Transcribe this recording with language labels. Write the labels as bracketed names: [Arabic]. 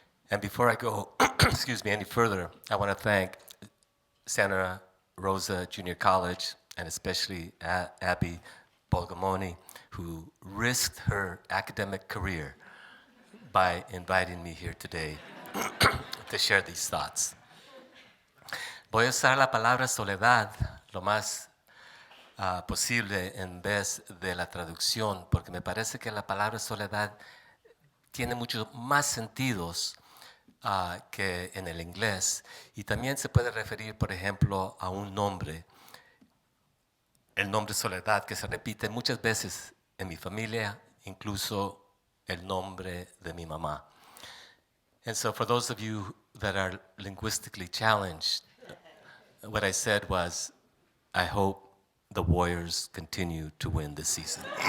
[English] And before I go, any further, I want to thank Santa Rosa Junior College, and especially Abby Bogomolny, who risked her academic career by inviting me here today to share these thoughts. [Spanish] Voy a usar la palabra soledad lo más posible en vez de la traducción, porque me parece que la palabra soledad tiene muchos más sentidos que en el inglés, y también se puede referir, por ejemplo, a un nombre, el nombre Soledad, que se repite muchas veces en mi familia, incluso el nombre de mi mamá. [English] And so for those of you that are linguistically challenged, what I said was, I hope the Warriors continue to win this season.